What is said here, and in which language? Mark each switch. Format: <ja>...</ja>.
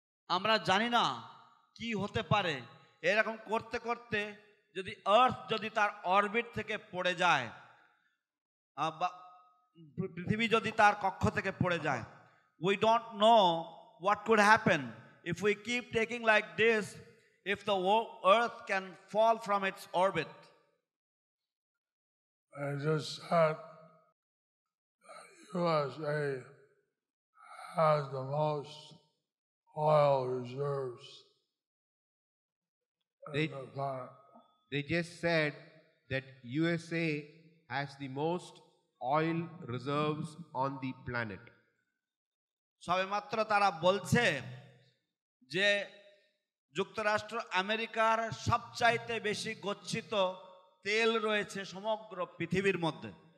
<bn>আমরা জানি না কি হতে পারে, এরকম করতে করতে যদি আর্থ যদি তার অরবিট থেকে পড়ে যায়, বা পৃথিবী যদি তার কক্ষ থেকে পড়ে যায়,</bn> <en>we don't know what could happen if we keep taking like this, if the earth can fall from its orbit. I just said USA has the most oil reserves in the planet. They just said that USA has the most oil reserves on the planet.</en> <bn>সবেমাত্র তারা বলছে যে যুক্তরাষ্ট্র আমেরিকার সবচাইতে বেশি গচ্ছিত তেল রয়েছে সমগ্র পৃথিবীর মধ্যে।</bn>